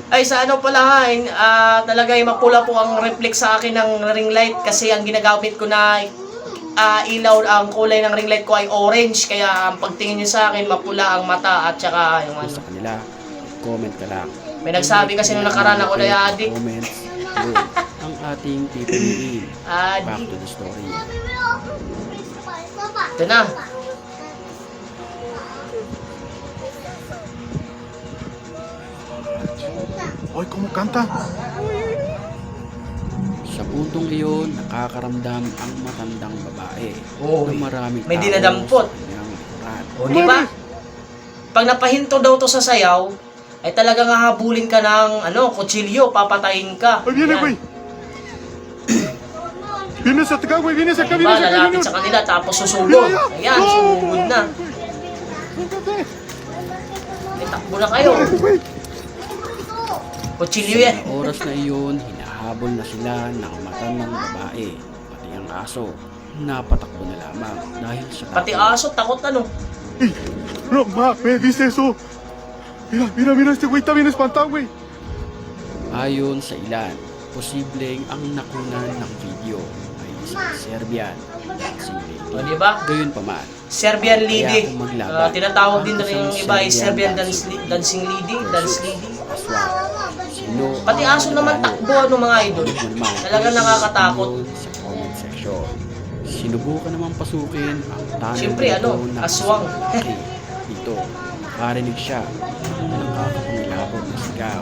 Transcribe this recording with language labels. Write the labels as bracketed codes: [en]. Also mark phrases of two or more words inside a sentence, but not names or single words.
[tl] Ay, sa ano pala ha, talaga mapula po ang reflex sa akin ng [en] ring light [tl] kasi ang ginagamit ko na ilaw, ang kulay ng [en] ring light [tl] ko ay orange. Kaya ang pagtingin nyo sa akin, mapula ang mata at saka yung ano. sa kanila, comment ka lang. May nagsabi kasi nung nakaraan ako na adik. Comments, yun, ang ating pipiliin. [en] Back [tl] Adik. [en] to the story. [tl] Ito na. Oy, [es] ¿cómo canta? [tl] Sa puntong iyon, nakakaramdam ang matandang babae Oo. na maraming May tao dinadampot. sa kanyang likuran. O, di ba? Pag napahinto daw to sa sayaw, ay talagang hahabulin ka ng kutsilyo, papatayin ka. [es] Ahí viene, [tl] Yan. [es] güey. Vienes acá, güey, vienes acá, [tl] Diba, [es] vienes acá, [tl] lalapit Junior. sa kanila, tapos susugod. Ayan, sumugod na. May takbo na kayo. [es] Güey. [tl] Kutsilyo yan. Sa oras na iyon, hinahabol na sila ng matandang babae, pati ang aso. Napatakbo na lamang dahil sa Pati takot. aso, takot [es] Ey, no, ma, me dice eso. Mira, mira, mira, este güey está bien espantado, güey. [tl] Ayon sa ilan, posibleng ang nakunan ng video ay isang Serbian dancing O, lady. diba? Gayunpaman, [en] Serbian lady. [tl] Kaya kung maglaban, Tinatawag din ang rin yung isang iba ay Serbian Serbian [en] dancing lady. Dance lady. [tl] aswang. Sino Pati ang aso naman mananalo? takbo, mga idol. Huwag mo naman Talagang nakakatakot. isunod sa [en] comment section. [tl] Sinubukan naman pasukin ang tunnel Siyempre, dito ng aswang. malaki. Dito, nakarinig siya ng nakakapangilabot na sigaw.